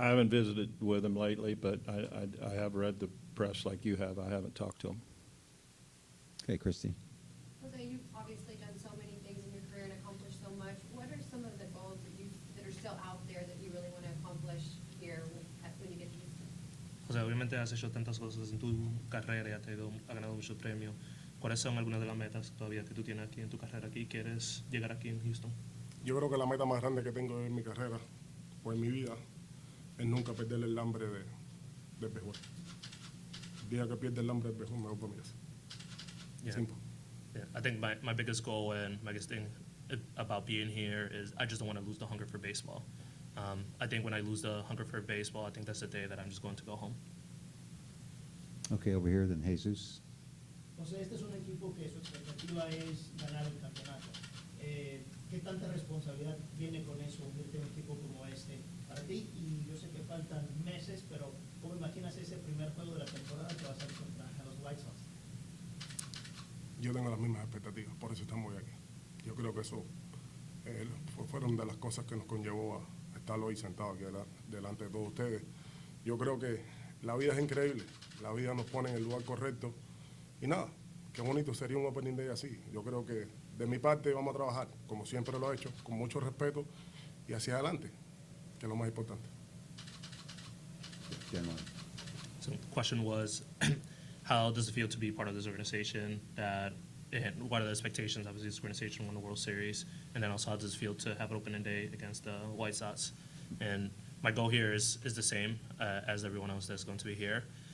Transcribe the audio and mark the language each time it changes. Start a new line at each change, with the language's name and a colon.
English: I haven't visited with him lately, but I have read the press like you have. I haven't talked to him. Okay, Christie. Jose, you've obviously done so many things in your career and accomplished so much. What are some of the goals that are still out there that you really want to accomplish here when you get to Houston?
Spanish: José, obviamente has hecho tantas cosas en tu carrera y has ganado muchos premios. ¿Cuáles son algunas de las metas todavía que tú tienes aquí en tu carrera aquí y quieres llegar aquí en Houston? Yo creo que la meta más grande que tengo en mi carrera o en mi vida es nunca perder el hambre del béisbol. El día que pierde el hambre del béisbol me voy para mi casa.
English: Yeah. Simple. Yeah, I think my biggest goal and my biggest thing about being here is I just don't want to lose the hunger for baseball. I think when I lose the hunger for baseball, I think that's the day that I'm just going to go home. Okay, over here, then Jesus.
Spanish: José, este es un equipo que su expectativa es ganar el campeonato. ¿Qué tanta responsabilidad viene con eso, unirte a un equipo como este para ti? Y yo sé que faltan meses, pero ¿cómo imaginas ese primer juego de la temporada que va a ser contra los White Sox? Yo tengo las mismas expectativas, por eso estamos hoy aquí. Yo creo que eso fueron de las cosas que nos conllevó a estar hoy sentado aquí delante de todos ustedes. Yo creo que la vida es increíble, la vida nos pone en el lugar correcto y nada, qué bonito sería un opening day así. Yo creo que de mi parte vamos a trabajar, como siempre lo he hecho, con mucho respeto y hacia adelante, que es lo más importante.
English: Chandler. So the question was, how does it feel to be part of this organization? And what are the expectations? Obviously, this organization won the World Series, and then also how does it feel to have an opening day against the White Sox? And my goal here is the same as everyone else that's going to be here.